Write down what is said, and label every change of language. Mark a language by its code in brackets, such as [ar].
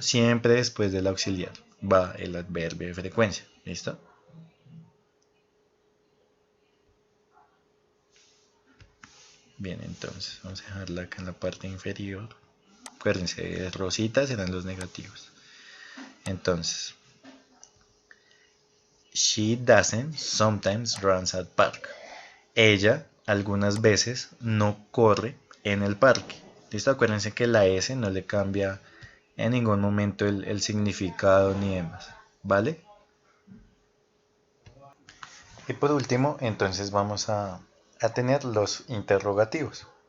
[es] Siempre después del auxiliar va el adverbio de frecuencia. ¿Listo? Bien, entonces vamos a dejarla acá en la parte inferior. Acuérdense, rositas serán los negativos. [en] Entonces, she doesn't sometimes runs at park. [es] Ella algunas veces no corre en el parque. ¿Listo? Acuérdense que la S no le cambia en ningún momento el significado ni demás. ¿Vale? Y por último, entonces vamos a tener los interrogativos.